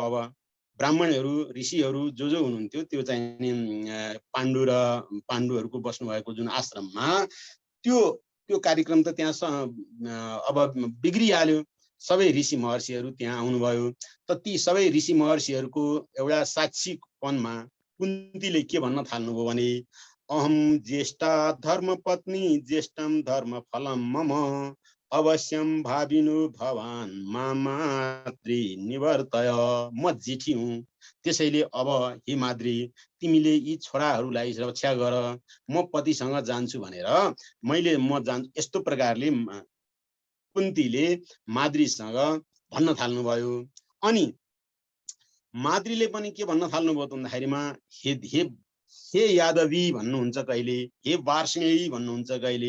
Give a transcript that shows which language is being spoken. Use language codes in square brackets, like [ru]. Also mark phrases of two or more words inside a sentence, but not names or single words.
[ne] अब ब्राह्मणहरू ऋषिहरू जो हुनुहुन्थ्यो त्यो चाहिँ पाण्डुहरूको बस्नु भएको जुन आश्रममा त्यो कार्यक्रम त त्यहाँ अब बिग्रिहाल्यो। सबै ऋषि महर्षिहरू त्यहाँ आउनुभयो। त ती सबै ऋषि महर्षिहरूको एउटा साक्षीपनमा कुन्तीले के भन्न थाल्नुभयो भने [sa] अहम ज्येष्ठा धर्मपत्नी ज्येष्ठम धर्मफलम मम अवश्यम भाविनु भवान माद्री निवर्तय। [ne] म जेठी हुँ, त्यसैले अब हे माद्री तिमीले यी छोराहरूलाई रक्षा गर, म पतिसँग जान्छु भनेर म जान्छु। यस्तो प्रकारले कुन्तीले माद्रीसँग भन्न थाल्नुभयो। अनि माद्रीले पनि के भन्न थाल्नुभयो भन्दाखेरिमा हे यादवी भन्नुहुन्छ कहिले, हे वार्ष्णेयी भन्नुहुन्छ कहिले।